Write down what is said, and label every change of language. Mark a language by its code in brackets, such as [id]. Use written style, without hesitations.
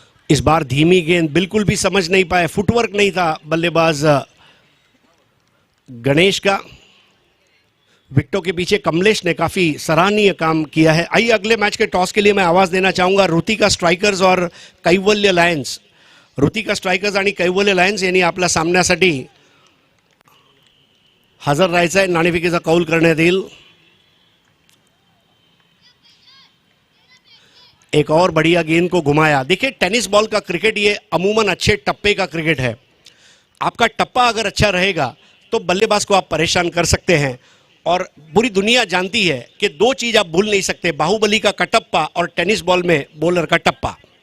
[hi] इस बार धीमी गेंद, बिल्कुल भी समझ नहीं पाए, फुटवर्क नहीं था बल्लेबाज गणेश का। विकेटों के पीछे कमलेश ने काफी सराहनीय काम किया है। आइए अगले मैच के टॉस के लिए मैं आवाज देना चाहूंगा रुतिका स्ट्रायकर्स और कैवल्य लायन्स। [mr] रुतिका स्ट्रायकर्स आणि कैवल्य लायन्स यांनी आपल्या सामन्यासाठी हजर राहायचं आहे। नाणेफेकीचा कौल करण्यात येईल। [hi] एक और बढ़िया गेंद को घुमाया। देखिए टेनिस बॉल का क्रिकेट ये अमूमन अच्छे टप्पे का क्रिकेट है। आपका टप्पा अगर अच्छा रहेगा तो बल्लेबाज को आप परेशान कर सकते हैं, और पूरी दुनिया जानती है कि 2 चीज आप भूल नहीं सकते, बाहुबली का कटप्पा और टेनिस बॉल में बॉलर का टप्पा।